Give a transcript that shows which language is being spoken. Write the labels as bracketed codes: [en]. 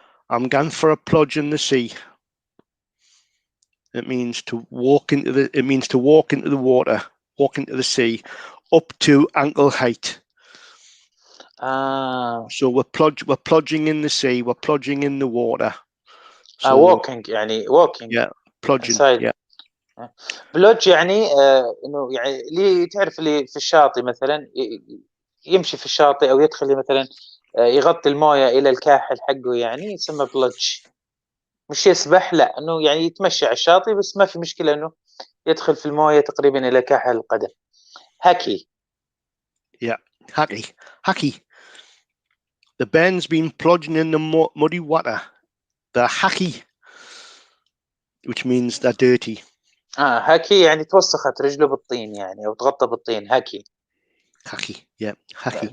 [en] I'm going for a plodge in the sea. It means to walk into the. It means to walk into the water, walk into the sea, up to ankle height. So we're plodging in the sea. We're plodging in the water. So walking يعني walking. Yeah. Plodging. Inside. Yeah. [ar] بلوج يعني انه يعني اللي تعرف اللي في الشاطئ مثلا يمشي في الشاطئ او يدخل مثلا يغطي المويه الى الكاحل حقه يعني يسمى بلوج. مش يسبح لا انه يعني يتمشى على الشاطئ بس ما في مشكله انه يدخل في المويه تقريبا الى كاحل القدم. هاكي. [en] Yeah. Hacky. The Ben's been plodging in the muddy water. They're hacky, which means they're dirty. [ar] هاكي يعني توسخت رجله بالطين يعني او تغطى بالطين. هاكي. [en] Yeah. Hacky.